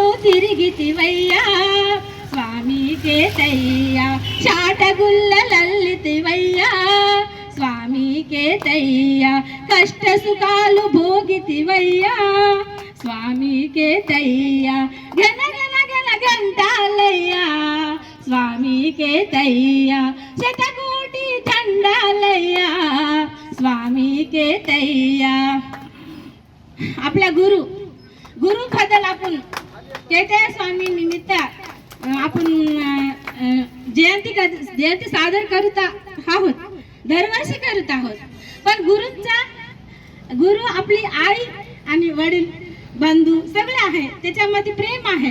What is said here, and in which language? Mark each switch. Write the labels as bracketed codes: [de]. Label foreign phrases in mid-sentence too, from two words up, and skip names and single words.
[te] తిరిగితివయ్యా స్వామి కేతయ్యా, చాటగుల్లలల్లితివయ్యా స్వామి కేతయ్యా, కష్ట సుఖాలు భోగితివయ్యా స్వామి కేతయ్యా, ఘన ఘన ఘన గంటాలయ్యా స్వామి కేతయ్యా, శతకోటి దండాలయ్యా స్వామి కేతయ్या. [mr] आपला गुरु बद्दल आपण कैतय्या स्वामी निमित्त आपण जयंती सादर करत आहोत, दरवर्षी करत आहोत. पण गुरु आपली आई आणि वडील बंधू सगळे आहे, त्याच्यामध्ये प्रेम आहे.